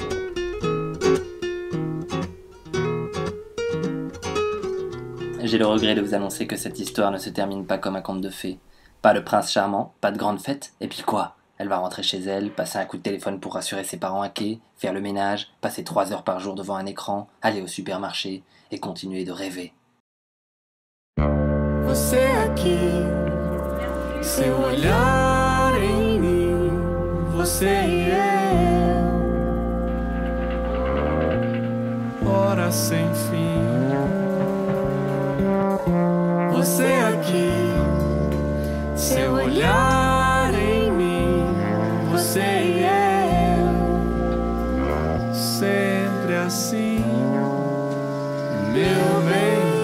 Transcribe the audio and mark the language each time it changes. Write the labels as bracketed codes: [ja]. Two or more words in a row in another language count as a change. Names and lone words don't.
[fr] J'ai le regret de vous annoncer que cette histoire ne se termine pas comme un conte de fées. Pas le prince charmant, pas de grande fête, et puis quoi? Elle va rentrer chez elle, passer un coup de téléphone pour rassurer ses parents inquiets, faire le ménage, passer 3 heures par jour devant un écran, aller au supermarché et continuer de rêver. [pt] Você aqui, seu olhar em mim, você e eu, hora sem fim. Você aqui, seu olhar em mim, você e eu, sempre assim, meu bem.